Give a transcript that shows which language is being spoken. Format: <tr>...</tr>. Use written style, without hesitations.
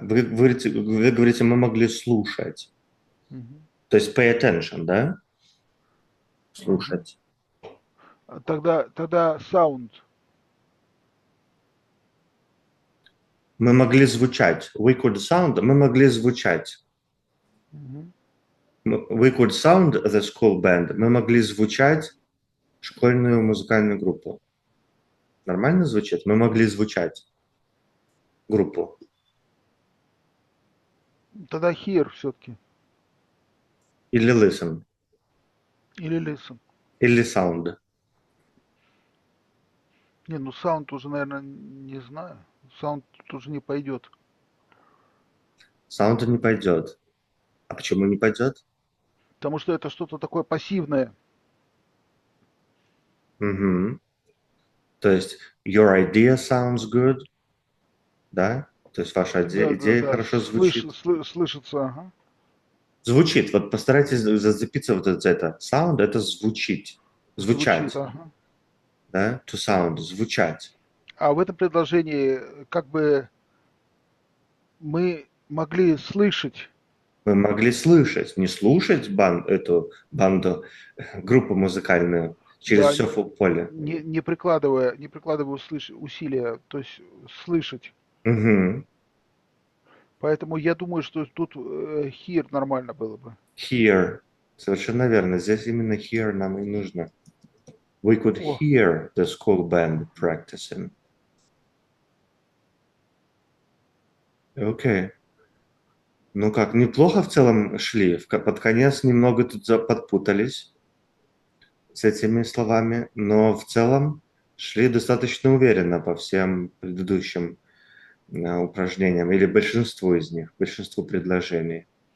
<ru>Вы говорите, мы могли слушать. Мгм. То есть</ru> <en>pay attention,</en> <ru>да? Ага. Слушать. Тогда sound. Мы могли звучать.</ru> <en>We could sound.</en> <ru>Мы могли звучать. Мгм.</ru> <en>We could sound the school band.</en> <ru>Мы могли звучать школьную музыкальную группу. Нормально звучит? Мы могли звучать группу. Тогда hear все-таки. Или listen. Или listen. Или sound. Не, ну sound уже, наверное, не знаю. Sound тоже не пойдет. Sound не пойдет. А почему не пойдет? Потому что это что-то такое пассивное. Угу. То есть</ru> <en>your idea sounds good,</en> <ru>да? То есть ваша Да, да, идея да. хорошо звучит. Слышится, ага. Звучит. Вот постарайтесь зацепиться вот за это. Sound — это звучить. Звучит, Звучать, ага. да?</ru> <en>To sound — звучать.</en> <ru>А в этом предложении как бы мы могли слышать, Мы могли слышать, не слушать эту банду, группу музыкальную через да, все поле. не прикладывая усилия, то есть слышать. Мгм. Поэтому я думаю, что тут hear нормально было бы. Hear. Совершенно верно. Здесь именно hear нам и нужно.</ru> <en>We could О, hear the school band practicing. Окей.</en> <ru>Ну как, неплохо в целом шли. Под конец немного тут подпутались с этими словами, но в целом шли достаточно уверенно по всем предыдущим упражнениям или большинству из них, большинству предложений.</ru>